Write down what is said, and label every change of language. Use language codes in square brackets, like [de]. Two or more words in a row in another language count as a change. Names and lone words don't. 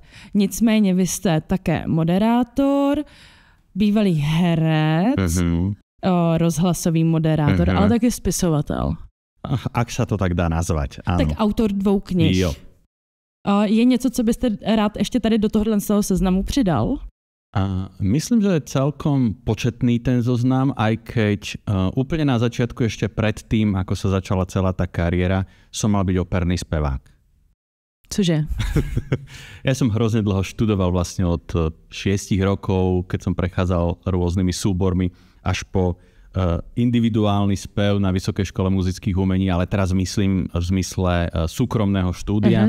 [cs] Nicméně vy jste také moderátor, bývalý herec, rozhlasový moderátor, ale taky spisovatel. [sk] Ak sa to tak dá nazvať, áno. [cs] Tak autor 2 knih. Jo. Je něco, co byste rád ještě tady do tohohle seznamu přidal? [sk] Myslím, že je celkom početný ten zoznam, aj keď úplne na začiatku ešte pred tým, ako sa začala celá tá kariéra, som mal byť operný spevák. [cs] Cože? [sk] Ja som hrozne dlho študoval vlastne od 6 rokov, keď som prechádzal rôznymi súbormi, až po individuálny spev na Vysokej škole muzických umení, ale teraz myslím v zmysle súkromného štúdia.